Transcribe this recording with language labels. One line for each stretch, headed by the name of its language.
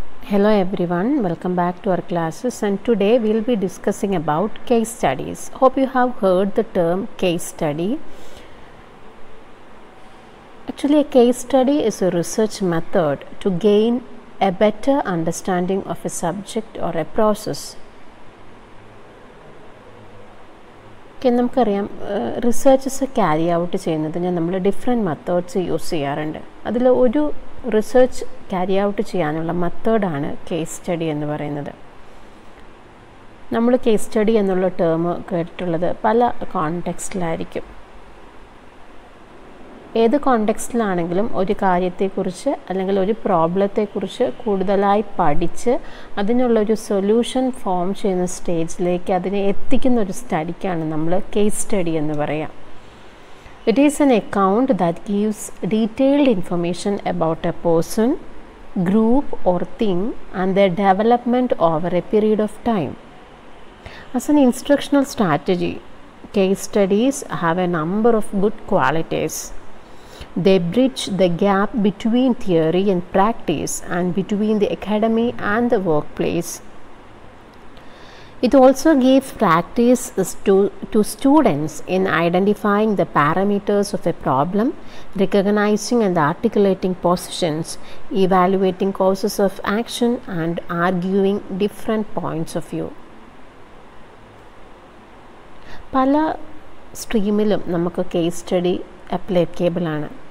English: Hello everyone, welcome back to our classes, and today we will be discussing about case studies. Hope you have heard the term case study. Actually, a case study is a research method to gain a better understanding of a subject or a process.
Malayalam: നമുക്കറിയാം researches carry out ചെയ്യുന്നതിന് നമ്മൾ different methods use ചെയ്യാറുണ്ട്. അതിൽ ഒരു research carry out ചെയ്യാനുള്ള മെത്തേഡാണ് case study എന്ന് പറയുന്നത്. നമ്മൾ കേസ് സ്റ്റഡി എന്നുള്ള ടേം കേട്ടിട്ടുള്ളത് പല കോണ്ടെക്സ്റ്റിലായിരിക്കും. ഏത് കോണ്ടെക്സ്റ്റിലാണെങ്കിലും ഒരു കാര്യത്തെക്കുറിച്ച് അല്ലെങ്കിൽ ഒരു പ്രോബ്ലത്തെക്കുറിച്ച് കൂടുതലായി പഠിച്ച് അതിനുള്ളൊരു സൊല്യൂഷൻ ഫോം ചെയ്യുന്ന സ്റ്റേജിലേക്ക് അതിനെ എത്തിക്കുന്ന ഒരു സ്റ്റഡിക്കാണ് നമ്മൾ കേസ് സ്റ്റഡി എന്ന് പറയാം.
English: It is an account that gives detailed information about a person, group or thing and their development over a period of time. As an instructional strategy, case studies have a number of good qualities. They bridge the gap between theory and practice and between the academy and the workplace. It also gives practice to students in identifying the parameters of a problem, recognizing and articulating positions, evaluating causes of action and arguing different points of view.
Malayalam: പല സ്ട്രീമിലും നമുക്ക് case study applicable ആണ്.